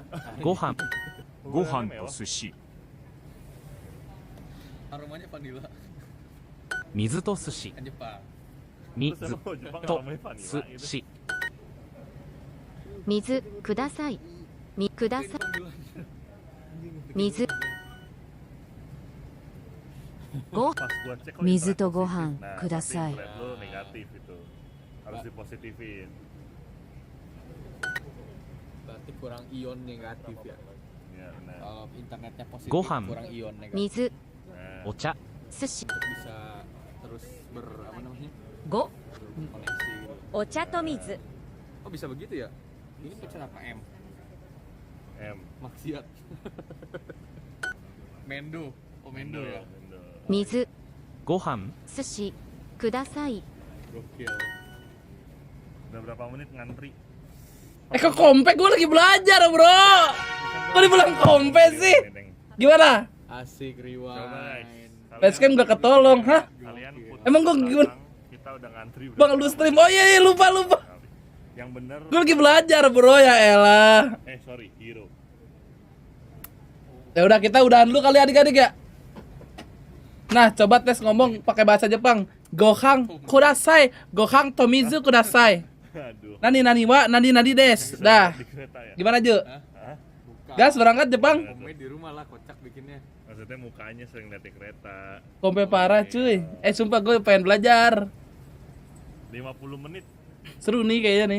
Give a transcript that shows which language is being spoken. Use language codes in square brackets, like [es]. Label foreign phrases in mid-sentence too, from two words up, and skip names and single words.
[ja] ご飯。ご飯とすし. [id] Aromanya vanilla. [ja] 水とすし. [id] Kan Jepang. [ja] 水とすし. 水ください. ミください。水. Go. [id] Pas gua cek kok [ja] Mizu [id] interaksi [ja] to [id] positif. [ja] gohan [id] Nah, [ja] kudasai. [id] tapi grade lu negatif itu. Harus dipositifin. Berarti kurang ion negatif ya. Ya, benar. Kalau internetnya positif [ja] Gohan. [id] kurang ion negatif. [ja] Mizu. [id] Nah, [ja] Ocha. Sushi. [id] Untuk bisa terus apa namanya? [ja] Go. [id] Koneksi. [ja] お茶と水. [id] Oh bisa begitu ya? Ini pencet apa M? M. Maksiat. Mendo. Oh Mendo ya. [ja] Mizu. Gohan. すしください. [id] Gokil. Udah berapa menit ngantri? Kok kompe gue lagi belajar, bro. Kok dibilang kompe sih? Gimana? Asik Coba guys. rewind. Facecam gak ketolong, hah? Kalian put Emang gua gimana? kita udah ngantri Bang, lu stream. Oh iya, lupa. Yang bener. Gue lagi belajar, bro, ya elah. [en] Sorry, hero. [id] Ya udah, kita udahan dulu kali adik-adik ya. Nah, coba tes ngomong pakai bahasa Jepang. [ja] ご飯ください。ご飯と水ください. [id] Aduh. [ja] 何は、何です. Dah. [id] Di kereta ya? Gimana, Ju? Hah? Gas berangkat Jepang. Komedi di rumah lah kocak bikinnya. Maksudnya mukanya sering liat di kereta. Kompe parah, cuy. Sumpah gue pengen belajar. 50 menit. Seru nih kayaknya nih.